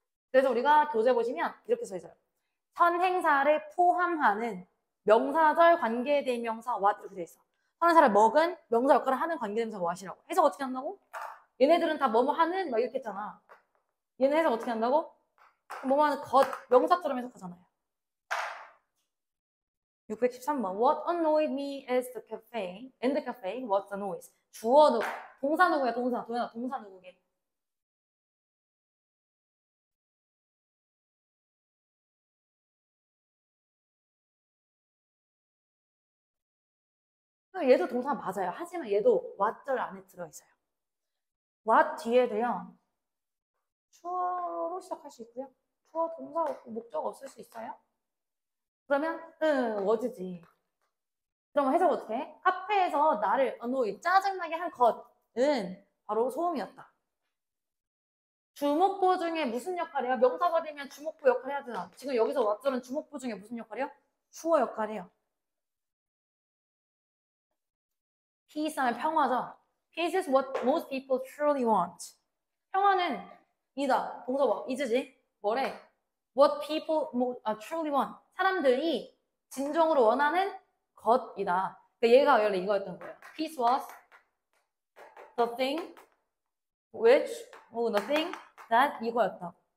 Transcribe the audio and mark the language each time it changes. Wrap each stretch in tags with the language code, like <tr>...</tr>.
<ko>그래서 우리가 교재 보시면 이렇게 써 있어요. 선행사를 포함하는 명사절 관계대명사 what 이렇게 돼 있어. 선행사를 먹은 명사 역할을 하는 관계대명사 what이라고. 해석 어떻게 한다고? 얘네들은 다 뭐뭐 하는 막 이렇게 했잖아. 얘는 해석 어떻게 한다고? 뭐만 것, 명사처럼 해석하잖아요. 613번.</ko> <en>What annoyed me is the cafe. In the cafe, what's the noise?</en> <ko>주어 누구? 동사 누구야? 동사. 도현아, 동사 누구게? 얘도 동사 맞아요. 하지만 얘도 what절 안에 들어있어요. what 뒤에도요. 주어로 시작할 수 있고요. 주어, 동사 없고 목적 없을 수 있어요. 그러면 what지. 그럼 해석 어떻게 해? 카페에서 나를 annoy, 짜증나게 한 것은 바로 소음이었다. 주목보 중에 무슨 역할이야? 명사가 되면 주목보 역할 해야 되나? 지금 여기서 what절은 주목보 중에 무슨 역할이야? 주어 역할이에요. Peace 하면 평화죠.</ko> <en>Peace is what most people truly want.</en> <ko>평화는 이다. 동사 뭐? is지? 뭐래?</ko> <en>What people truly want.</en> <ko>사람들이 진정으로 원하는 것이다. 그러니까 얘가 원래 이거였던 거예요.</ko> <en>Peace was the thing which, the thing that</en> <ko>이거였다.</ko>